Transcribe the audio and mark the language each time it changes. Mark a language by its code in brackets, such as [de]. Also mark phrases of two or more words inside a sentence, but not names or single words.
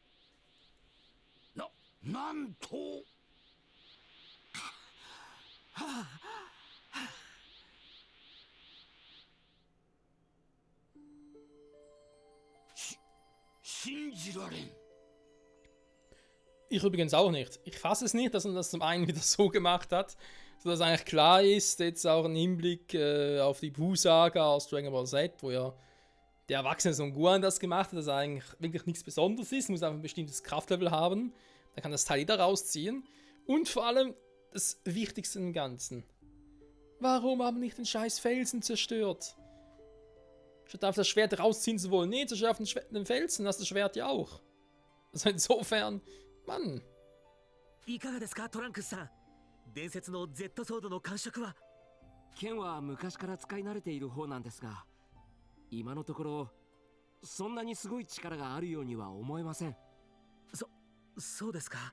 [ja] なんと信じられん。 [de] Ich übrigens auch nicht. Ich fasse es nicht, dass man das zum einen wieder so gemacht hat, sodass eigentlich klar ist, jetzt auch im Hinblick auf die Buu-Saga aus Dragon Ball Z, wo ja der erwachsene Son Gohan das gemacht hat, dass er eigentlich wirklich nichts Besonderes ist, muss einfach ein bestimmtes Kraftlevel haben. Da kann das Teil jeder rausziehen. Und vor allem das Wichtigste im Ganzen. Warum haben wir nicht den scheiß Felsen zerstört? Statt auf das Schwert rausziehen zu wollen. Nee, zerstört auf den Felsen, das Schwert ja auch. Also insofern, Mann. [ja] いかがですかトランクスさん。伝説の Z ソードの感触は。剣は昔から使い慣れている方なんですが、今のところそんなにすごい力があるようには思えません。そうですか。